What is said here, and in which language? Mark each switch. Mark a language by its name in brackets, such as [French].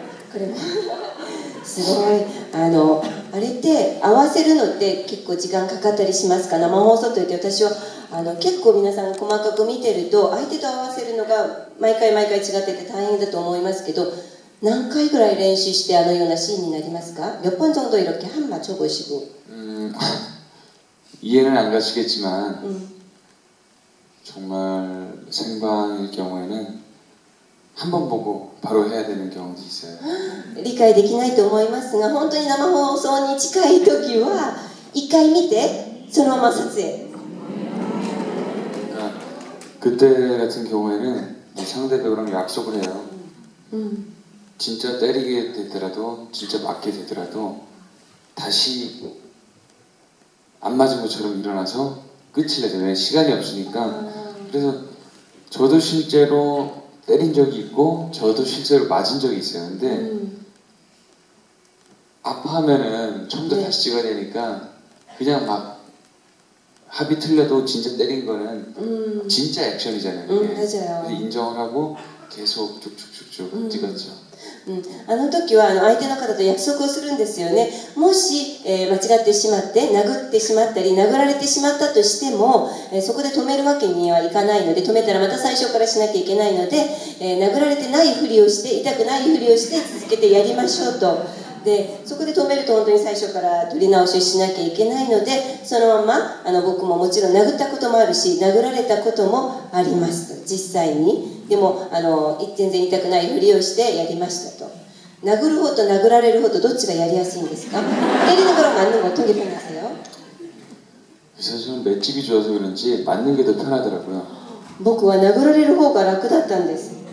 [Japanese] これもすごいあれって合わせるのって結構時間かかったりしますか？生放送といって私は結構皆さん細かく見てると相手と合わせるのが毎回違ってて大変だと思いますけど、何回ぐらい練習してあのようなシーンになりますか？ [Korean] 몇 번 정도 이렇게 한 맞춰보시고 이해는 안 가시겠지만 정말 생방일 경우에는 한 번 보고 바로 해야 되는 경우도 있어요. [Japanese] 理解できないと思いますが、本当に生放送に近い時は一回見てそのまま撮影。 [Korean] 그러니까 그때 같은 경우에는 상대 배우랑 약속을 해요. 진짜 때리게 되더라도 진짜 맞게 되더라도 다시 안 맞은 것처럼 일어나서 끝을 내죠. 왜 시간이 없으니까. 그래서 저도 실제로 때린 적이 있고 저도 실제로 맞은 적이 있어요. 근데 아파하면은 처음부터 다시 찍어야 되니까 그냥 막 합이 틀려도 진짜 때린 거는 진짜 액션이잖아요. 맞아요. 그래서 인정을 하고 계속 쭉쭉쭉쭉 찍었죠. [Japanese] あの時は相手の方と約束をするんですよね。もし、間違ってしまって殴ってしまったり殴られてしまったとしても、そこで止めるわけにはいかないので、止めたらまた最初からしなきゃいけないので、殴られてないふりをして痛くないふりをして続けてやりましょうと。でそこで止めると本当に最初から取り直しをしなきゃいけないので、そのまま僕ももちろん殴ったこともあるし殴られたこともありますと。実際にでも全然痛くないふりをしてやりましたと。殴る方と殴られる方とどっちがやりやすいんですか？ [Korean] 때리는 거랑 맞는 거 어떻게 편하세요? 그래서 저는 맷집이 좋아서 그런지 맞는 게 더 편하더라고요. [Japanese] 僕は殴られる方が楽だったんです。